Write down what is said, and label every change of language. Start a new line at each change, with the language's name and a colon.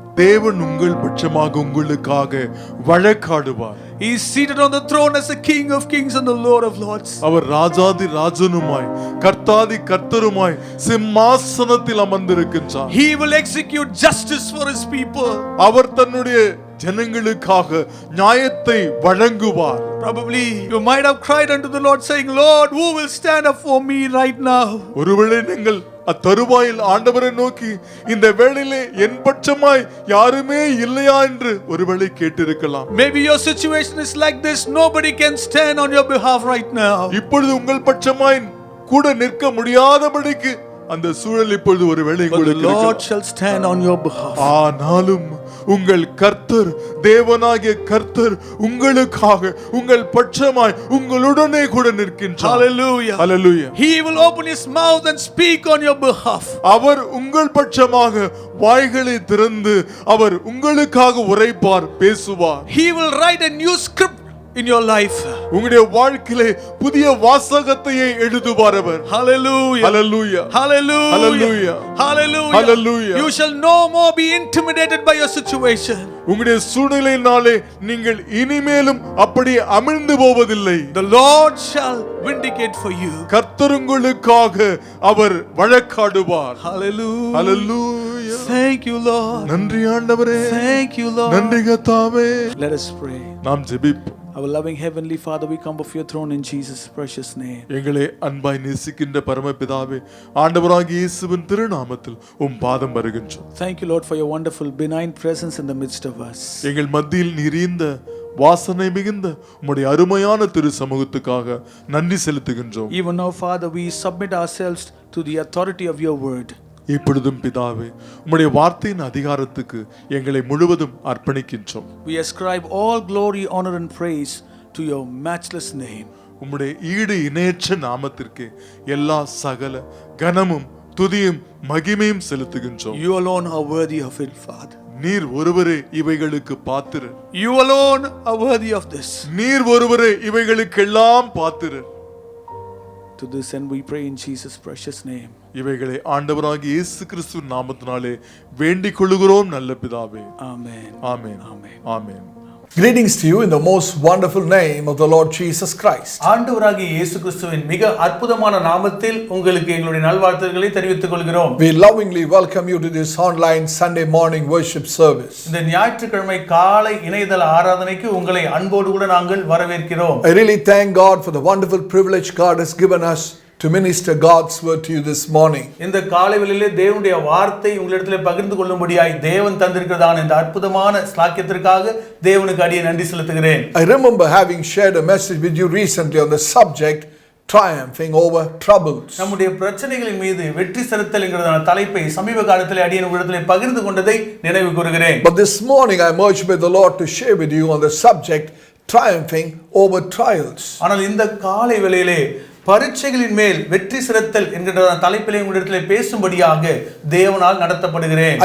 Tamil: தேவன் உங்கள் பட்சமாக உங்களுக்காக வழக்காடுவார்.
English: He is seated on the throne as the King of Kings and the Lord of Lords.
Tamil: அவர் ராஜாதி ராஜனுமாய் கர்த்தாதி கர்த்தருமாய் சிம்மாசனத்தில் அமர்ந்திருக்கின்றார்.
English: He will execute justice for his people.
Tamil: அவர் தன்னுடைய ஜனங்களுக்காக நியாயத்தை வழங்குவார்.
English: Probably you might have cried unto the Lord saying, Lord, who will stand up for me right now?
Tamil: ஒருவேளை நீங்கள் அத்தருவாயில் ஆண்டவரை நோக்கி இந்த வேளையிலே என் பட்சமாய் யாருமே இல்லையா என்று ஒருவேளை கேட்டிருக்கலாம்.
English: Maybe your situation is like this. Nobody can stand on your behalf right now.
Tamil: இப்பொழுது உங்கள் பட்சமாய் கூட நிற்க முடியாதபடிக்கு அந்த சூழல் இப்பொழுது ஒருவேளை
English: But the
Tamil: உங்களுக்கு
English: Lord
Tamil: இருக்கலாம்.
English: shall stand on your behalf.
Tamil: ஆனாலும் உங்கள் கர்த்தர் தேவனாகிய கர்த்தர் உங்களுக்காக உங்கள் பட்சமாய் உங்களுடனே கூட நிற்கின்றார்.
English: Hallelujah. Hallelujah. He will open his mouth and speak on your behalf.
Tamil: அவர் உங்கள் பட்சமாக வாய்களை திறந்து அவர் உங்களுக்காக உரைப்பார், பேசுவார்.
English: He will write a new script in your life.
Tamil: உங்களுடைய வாழ்க்கையிலே புதிய வாசகத்தையே எழுதுவார் அவர்.
English: Hallelujah. Hallelujah. Hallelujah. Hallelujah. Hallelujah. Hallelujah. You shall no more be intimidated by your situation.
Tamil: உங்களுடைய சூழ்நிலையினாலே நீங்கள் இனிமேலும் அப்படி அமிழ்ந்து போவதில்லை.
English: The Lord shall vindicate for you.
Tamil: கர்த்தர் உங்களுக்காக அவர் வழக்காடுவார்.
English: Hallelujah. Hallelujah. Thank you, Lord.
Tamil: நன்றி ஆண்டவரே.
English: Thank you, Lord.
Tamil: நன்றி கர்த்தாவே.
English: Let us pray.
Tamil: நாம் ஜெபிப்போம்.
English: Our loving heavenly Father, we come before your throne in Jesus' precious name.
Tamil: எங்களை அன்பாய் நேசிக்கின்ற பரமபிதாவே, ஆண்டவராகிய இயேசுவின் திருநாமத்தில் உம் பாதம் வருகின்றோம்.
English: Thank you, Lord, for your wonderful benign presence in the midst of us.
Tamil: எங்கள் மத்தியில் நிறைந்த வாசனை மிகுந்த உம்முடைய அருமையான திரு சமூகத்துக்காக நன்றி செலுத்துகின்றோம்.
English: Even now, Father, we submit ourselves to the authority of your word.
Tamil: இப்பொழுதும் பிதாவே, உம்முடைய வார்த்தையின் அதிகாரத்துக்கு எங்களை முழுவதும் அர்ப்பணிக்கின்றோம்.
English: We ascribe all glory, honor and praise to your matchless name.
Tamil: உம்முடைய ஈடு இணையற்ற நாமத்திற்கு எல்லா சகல கனமும் துதியும் மகிமையும் செலுத்துகின்றோம்.
English: You alone are worthy of it, Father.
Tamil: நீர் ஒருவரே இவைகளுக்கு பாத்திரர்.
English: You alone are worthy of this.
Tamil: நீர் ஒருவரே இவைகளுக்கெல்லாம் பாத்திரர்.
English: To this end we pray in Jesus' precious name.
Tamil: இவைகளை ஆண்டவராகிய இயேசு கிறிஸ்துவின் நாமத்தினாலே வேண்டிக் கொள்கிறோம் நல்ல பிதாவே.
English: Amen.
Tamil: Amen.
English: Amen.
Tamil: Amen.
English: Greetings to you in the most wonderful name of the Lord Jesus Christ.
Tamil: ஆண்டவராகிய இயேசு கிறிஸ்துவின் மிக அற்புதமான நாமத்தில் உங்களுக்கு எங்களுடைய நல்வாழ்த்துக்களை தெரிவித்துக் கொள்கிறோம்.
English: We lovingly welcome you to this online Sunday morning worship service.
Tamil: இந்த ஞாயிற்றுக்கிழமை காலை இணையதள ஆராதனைக்கு உங்களை அன்போடு கூட நாங்கள் வரவேற்கிறோம்.
English: I really thank God for the wonderful privilege God has given us to minister God's word to you this morning.
Tamil: இந்த காலை வேளையிலே தேவனுடைய வார்த்தை உங்களிடத்திலே பகிர்ந்து கொள்ளும்படியாய் தேவன் தந்திருக்கிறதான இந்த அற்புதமான ஸ்லாக்கியத்திற்காக தேவனுக்கு அடியே நன்றி செலுத்துகிறேன்.
English: I remember having shared a message with you recently on the subject triumphing over troubles.
Tamil: நம்முடைய பிரச்சனைகளின் மீது வெற்றி செலுத்தல் என்கிறதான தலைப்பை சமீப காலத்திலே அடியே உங்களிடத்திலே பகிர்ந்து கொண்டதை நினைவு கூறுகிறேன்.
English: But this morning I merged with the Lord to share with you on the subject triumphing over trials.
Tamil: ஆனால் இந்த காலை வேளையிலே பரீட்சைகளின் மேல் வெற்றி சிறத்தல் என்கிற தலைப்பிலே உங்களிடத்திலே பேசும்படியாக தேவனால் நடத்தப்படுகிறேன்.